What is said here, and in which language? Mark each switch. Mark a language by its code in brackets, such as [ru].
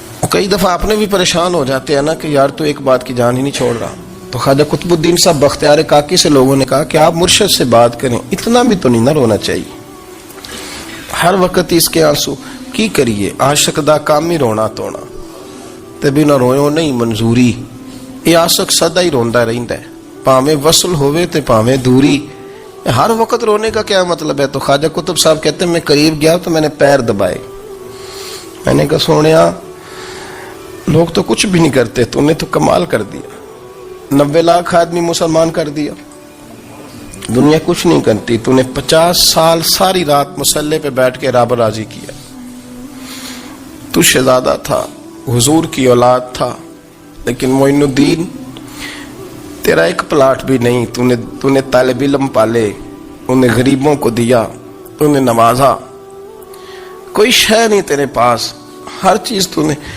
[ur] کئی دفعہ آپ نے بھی پریشان ہو جاتے ہیں نا کہ یار تو ایک بات کی جان ہی نہیں چھوڑ رہا. تو خواجہ قطب الدین صاحب بختیار کاکی سے لوگوں نے کہا کہ آپ مرشد سے بات کریں, اتنا بھی تو نہیں نہ رونا چاہیے, ہر وقت اس کے آنسو کی کریے. [pa] عاشق دا کام ہی رونا تونا, تے بھی نہ رویو نہیں منظوری. یہ عاشق سدا ہی روندا رہندا ہے, پاویں وصل ہوئے تے پاویں دوری. [ur] ہر وقت رونے کا کیا مطلب ہے؟ تو خواجہ قطب صاحب کہتے ہیں میں قریب گیا تو میں نے پیر دبائے, میں نے کہا سونیا لوگ تو کچھ بھی نہیں کرتے, تو نے تو کمال کر دیا. 90 لاکھ آدمی مسلمان کر دیا, دنیا کچھ نہیں کرتی. تو نے 50 سال ساری رات مسلح پہ بیٹھ کے رب راضی کیا. تو شہزادہ تھا, حضور کی اولاد تھا, لیکن معین الدین تیرا ایک پلاٹ بھی نہیں. تو نے طالب علم پالے, انہیں غریبوں کو دیا, انہیں نوازا, کوئی شے نہیں تیرے پاس, ہر چیز تو نے.